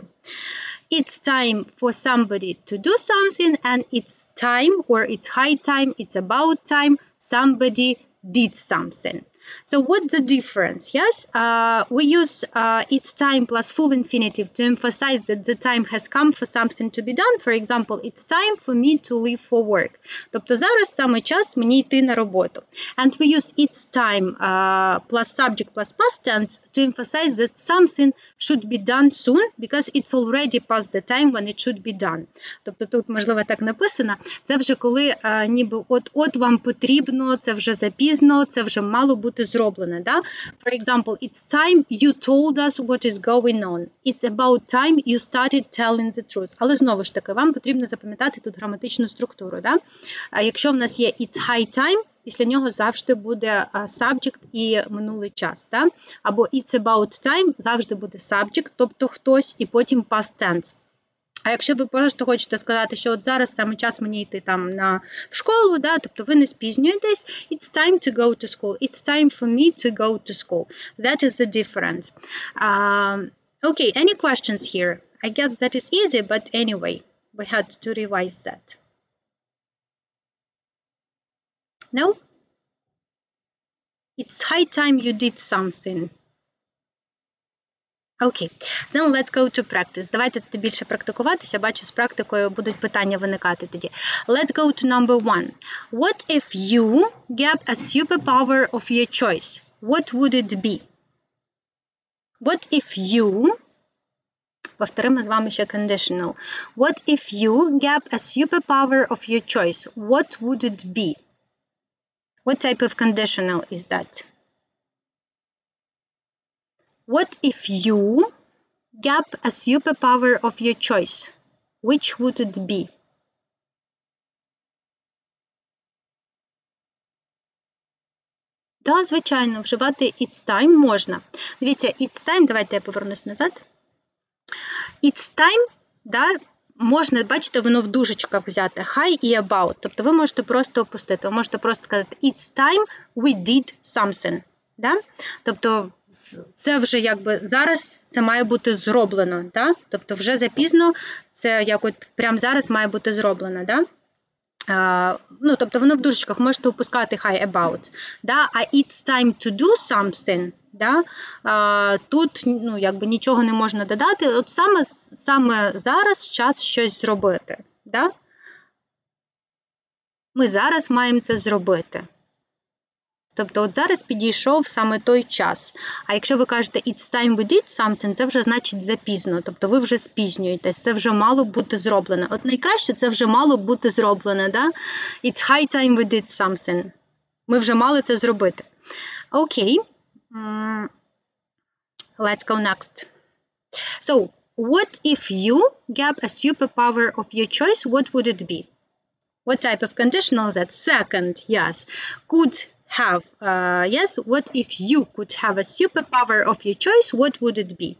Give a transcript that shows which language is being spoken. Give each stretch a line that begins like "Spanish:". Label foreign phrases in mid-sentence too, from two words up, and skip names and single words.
English: It's time for somebody to do something, and it's time, or it's high time, it's about time, somebody did something. So what's the difference? Yes, we use it's time plus full infinitive to emphasize that the time has come for something to be done. For example, it's time for me to leave for work.
Ukrainian: Тобто зараз саме час мені йти на роботу.
English: And we use it's time plus subject plus past tense to emphasize that something should be done soon because it's already past the time when it should be done.
Ukrainian: Тобто тут, можливо, так написано, це вже коли ніби от вам потрібно, це вже запізно, це вже мало бути зроблене, да?
English: For example, it's time you told us what is going on. It's about time you started telling the truth.
Ukrainian: Але знову ж таки, вам потрібно запам'ятати тут граматичну структуру, да? Якщо в нас є
English: it's high time,
Ukrainian: після нього завжди буде subject і минулий час, да?
English: Або it's about time,
Ukrainian: завжди буде subject, тобто хтось, і потім
English: past tense.
Ukrainian: А якщо ви просто хочете сказати, що от зараз саме час мені йти там в школу, да, тобто ви не спізнюєтесь,
English: it's time to go to school, it's time for me to go to school. That is the difference. Okay, any questions here? I guess that is easy, but anyway, we had to revise that. No? It's high time you did something. Окей, then let's go to practice.
Ukrainian: Давайте більше практикуватися. Бачу, з практикою будуть питання виникати тоді.
English: Let's go to number 1. What if you gap a superpower of your choice? What would it be? What if you...
Ukrainian: Повторимо з вами ще conditional.
English: What if you gap a superpower of your choice? What would it be? What type of conditional is that? What if you gap a superpower of your choice? Which would it be?
Ukrainian: Да, звичайно, вживати
English: it's time
Ukrainian: можна. Дивіться,
English: it's time,
Ukrainian: давайте я повернусь назад.
English: It's time,
Ukrainian: да, можна, бачите, воно в дужечках взяти, high і about. Тобто ви можете просто опустити, ви можете просто сказати
English: it's time we did something.
Ukrainian: Да? Тобто це вже якби зараз це має бути зроблено, да? Тобто вже запізно це як от прямо зараз має бути зроблено, да? Ну, тобто воно в дужечках, можете опускати
English: high about,
Ukrainian: да?
English: А it's time to do something,
Ukrainian: да? Тут ну, якби нічого не можна додати, от саме зараз час щось зробити, да? Ми зараз маємо це зробити. Тобто от зараз підійшов саме той час. А якщо ви кажете
English: it's time we did something,
Ukrainian: це вже значить запізно. Тобто ви вже спізнюєтесь, це вже мало бути зроблено. От найкраще це вже мало бути зроблено, да?
English: It's high time we did something.
Ukrainian: Ми вже мали це зробити. Окей.
English: Let's go next. So, what if you get a superpower of your choice, what would it be? What type of conditional is that? Second, yes. Could have, yes. What if you could have a superpower of your choice, what would it be?